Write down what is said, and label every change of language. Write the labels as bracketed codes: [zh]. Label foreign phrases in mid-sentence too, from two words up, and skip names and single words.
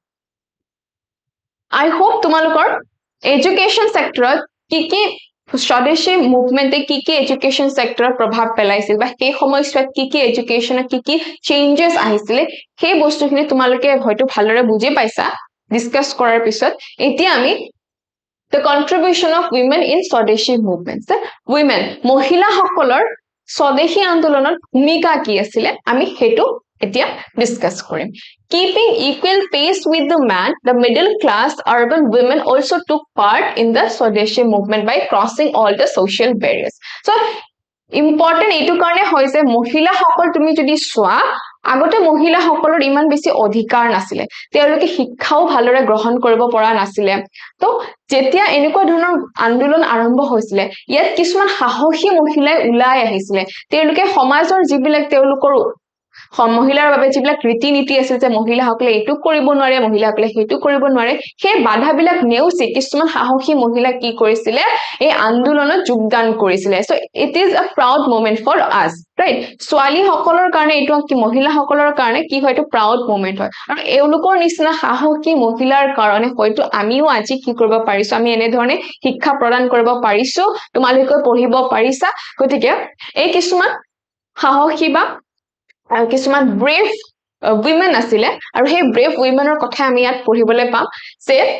[en] I hope [as] তোমালোকৰ এডুকেশ্যন সেক্টৰত কি স্বদেশী মুভমেন্টে কি এডুকেশ্যন সেক্টৰত প্ৰভাৱ পেলাইছিল বা সেই সময়ছোৱাত কি এডুকেশ্যনত কি চেঞ্জেস আহিছিলে সেই বস্তুখিনি তোমালোকে হয়তো ভালদৰে বুজি পাইছা ডিসকাস কৰাৰ পিছত এতিয়া আমি [en] the contribution of women in Swadeshi movements women [as] মহিলা সকলৰ স্বদেশী আন্দোলনত ভূমিকা কি আছিল আমি হেতু এতিয়া ডিসকাস [en] কৰিম keeping equal pace with the man the middle class urban women also took part in the Swadeshi movement by crossing all the social barriers so important [as] এইটো কাৰণে হয় যে মহিলা সকল তুমি যদি সোৱা আগতে মহিলা সকলৰ ইমান বেছি অধিকাৰ নাছিলে তেওঁলোকে শিক্ষাও ভালৰে গ্ৰহণ কৰিব পৰা নাছিলে তো যেতিয়া এনেকুৱা ধৰণৰ আন্দোলন আৰম্ভ হৈছিলে ইয়াত কিছুমান সাহসী মহিলাই উলাই আহিছিলে তেওঁলোকে সমাজৰ যিবিলাক তেওঁলোকৰ মহিলাৰ বাবে যিবিলাক ৰীতি নীতি আছিল যে মহিলাসকলে এইটো কৰিব নোৱাৰে মহিলাসকলে সেইটো কৰিব নোৱাৰে সেই বাধাবিলাক নেওচি কিছুমান সাহসী মহিলা কি কৰিছিলে এই আন্দোলনত যোগদান কৰিছিলে সো [en] it is a proud moment for us right [as] ছোৱালী সকলৰ কাৰণে এইটো কি মহিলা সকলৰ কাৰণে কি হয়তো [en] proud moment [as] হয় আৰু এওঁলোকৰ নিচিনা সাহসী মহিলাৰ কাৰণে হয়তো আমিও আজি কি কৰিব পাৰিছো আমি এনে ধৰণে শিক্ষা প্ৰদান কৰিব পাৰিছো তোমালোকে পঢ়িব পাৰিছা গতিকে এই কিছুমান সাহসী বা কিছুমান [en] brave women [as] আছিলে আৰু সেই [en] brave women [as] কথা আমি ইয়াত পঢ়িবলৈ পাম যে